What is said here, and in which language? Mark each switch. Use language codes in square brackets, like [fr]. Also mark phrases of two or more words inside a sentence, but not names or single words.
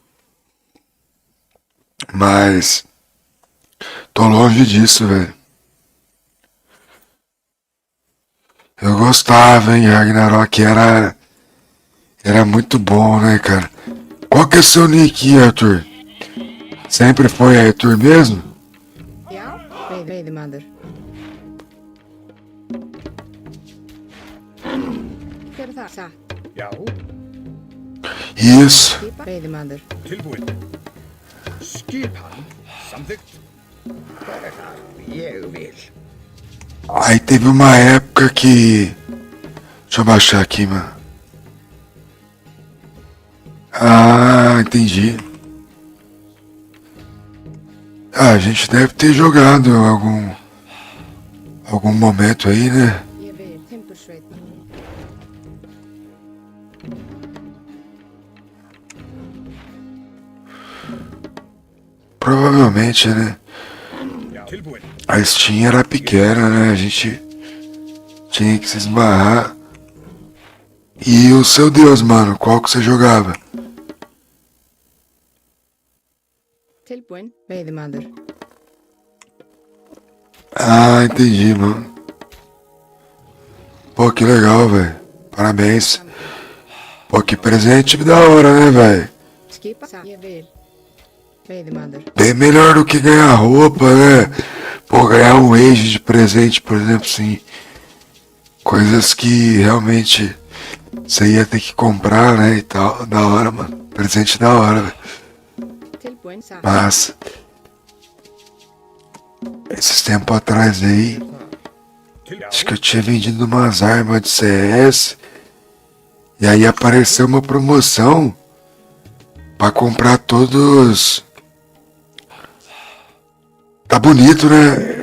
[pt] Mas tô longe disso, velho. Eu gostava, hein? Ragnarok era muito bom, né, cara? Qual que é seu nick, Arthur? Sempre foi Arthur mesmo? [is] Já, veiðimaður. Hver er það? Satt. Já, [pt] Isso. [is] Skipa, veiðimaður. tilbúinn. Skipan, samþykkt. Hver er það? Ég vil. [pt] Aí teve uma época que... Deixa eu baixar aqui, mano. Ah, entendi. Ah, a gente deve ter jogado algum momento aí, né? [is] Ég vil, timbursveit. [pt] Provavelmente, né? [is] Tilbúinn. [pt] A Steam era pequena, né? A gente tinha que se esbarrar. E o seu Deus, mano, qual que você jogava? [is] Tilbúinn, veiðimaður. [pt] Ah, entendi, mano. Pô, que legal, velho. Parabéns. Pô, que presente da hora, né, velho? [is] Skipa, satt. Ég vil. Veiðimaður. [pt] Bem melhor do que ganhar roupa, né? Pô, ganhar um Age de presente, por exemplo, assim. Coisas que realmente você ia ter que comprar, né, e tal. Da hora, mano. Presente da hora, velho. [is] Tilbúinn, satt. [pt] Mas esses tempos atrás aí, acho que eu tinha vendido umas armas de CS. E aí apareceu uma promoção pra comprar todos. Tá bonito, né?